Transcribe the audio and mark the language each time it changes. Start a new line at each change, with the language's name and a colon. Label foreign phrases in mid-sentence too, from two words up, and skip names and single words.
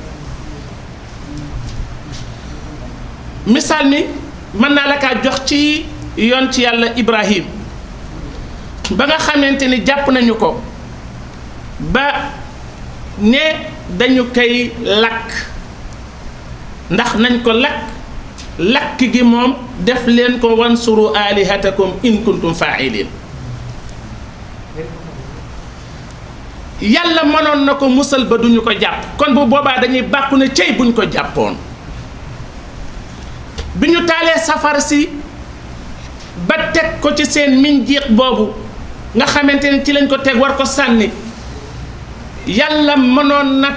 Wolof: misaal mi mën naa la kaa jox ci yoon ci yàlla Ibrahim ba nga xamante ni jàpp nañu ko ba ne dañu koy lakk ndax nañ ko lakk gi moom def leen ko
Arabic: وانصروا آلهتكم إن كنتم فاعلين
Wolof: yàlla mënoon na ko musal ba duñu ko jàpp kon bu boobaa dañuy bàkku ne cey buñ ko jàppoon bi ñu taalee safara si ba teg ko ci seen minjiq boobu nga xamante ne ci lañ ko teg war ko sànni yàlla mënoon na